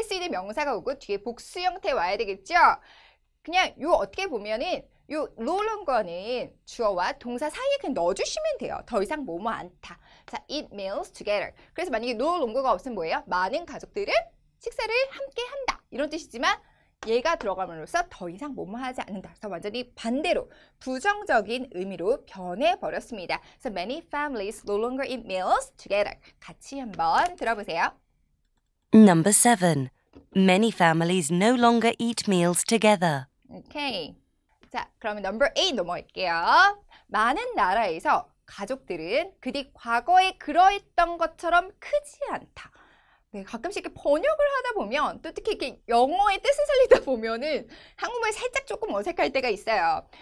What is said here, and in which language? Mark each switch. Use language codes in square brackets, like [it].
[ko] 셀 수 있는 명사가 오고 뒤에 복수 형태 와야 되겠죠? 그냥 요 어떻게 보면은 요 no longer는 주어와 동사 사이에 그냥 넣어주시면 돼요. 더 이상 뭐뭐 않다. 자, [en] eat meals together. [ko] 그래서 만약에 no longer가 없으면 뭐예요? 많은 가족들은 식사를 함께 한다. 이런 뜻이지만 얘가 들어감으로써 더 이상 뭐뭐 하지 않는다. 그래서 완전히 반대로 부정적인 의미로 변해버렸습니다. 그래서 [en] many families no longer eat meals together. [ko] 같이 한번 들어보세요. [en] Number 7. Many families no longer eat meals together. [ko] 오케이. 자, 그러면 number 8 넘어갈게요. 많은 나라에서 가족들은 그들이 과거에 그러했던 것처럼 크지 않다. 네, 가끔씩 이렇게 번역을 하다 보면 또 특히 이렇게 영어의 뜻을 살리다 보면은 한국말이 살짝 조금 어색할 때가 있어요.